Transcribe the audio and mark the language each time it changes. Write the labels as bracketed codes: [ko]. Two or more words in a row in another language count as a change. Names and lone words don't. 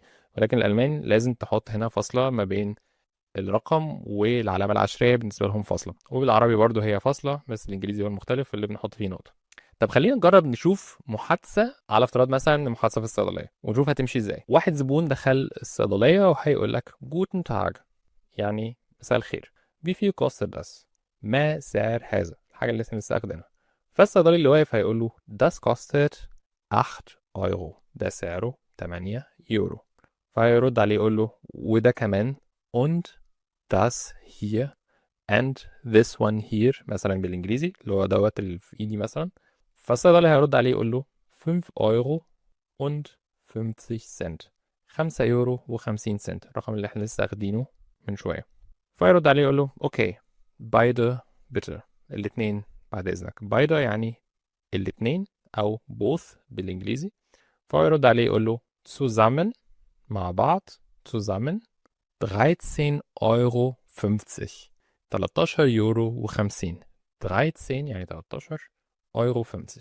[ar] ولكن الألمان لازم تحط هنا فاصلة ما بين الرقم والعلامة العشرية بالنسبة لهم فاصلة. وبالعربي برضو هي فاصلة بس الإنجليزي هو المختلف اللي بنحط فيه نقطة. طب خلينا نجرب نشوف محادثة على افتراض مثلا محادثة في الصيدلية ونشوف هتمشي ازاي. واحد زبون دخل الصيدلية وهيقول لك [de] Guten Tag [ar] يعني مساء الخير. [de] wie viel kostet das [ar] ما سعر هذا الحاجة اللي احنا بنستخدمها. فالصيدلي اللي واقف هيقول له [de] das kostet [ar] 8 ايرو ده سعره 8 يورو. فهيرد عليه يقول له وده كمان [de] und das hier [en] and this one here [ar] مثلا بالانجليزي اللي هو دوت اللي في ايدي مثلا. فالصيدلي هيرد عليه يقول له 5 ايرو und 50 سنت 5 يورو و50 سنت الرقم اللي احنا لسه اخدينه من شويه. فيرد عليه يقول له اوكي [de] beide bitte [ar] الاثنين بعد اذنك. beide يعني الاثنين او both بالانجليزي. فيرد عليه يقول له zusammen مع بعض zusammen 13,50 €. 13 يورو و50. 13 يعني 13 يورو 50.